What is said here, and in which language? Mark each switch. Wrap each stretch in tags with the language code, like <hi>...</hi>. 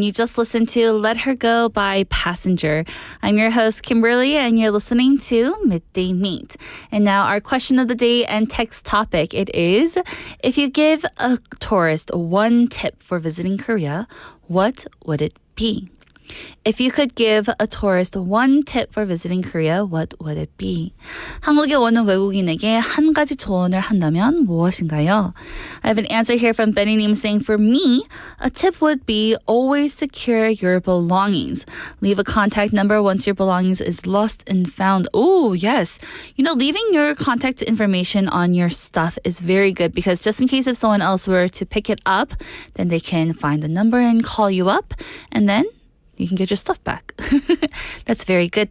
<en>You just listened to Let Her Go by Passenger. I'm your host, Kimberly, and you're listening to Midday Mate. And now our question of the day and text topic, it is, if you give a tourist one tip for visiting Korea, what would it be? If you could give a tourist one tip for visiting Korea, what would it be?</en> <ko>한국에 오는 외국인에게 한 가지 조언을 한다면 무엇인가요?</ko> <en>I have an answer here from Benny님 saying, for me, a tip would be always secure your belongings. Leave a contact number once your belongings is lost and found. Oh, yes. Leaving your contact information on your stuff is very good because just in case if someone else were to pick it up, then they can find the number and call you up, and then you can get your stuff back. That's very good.</en>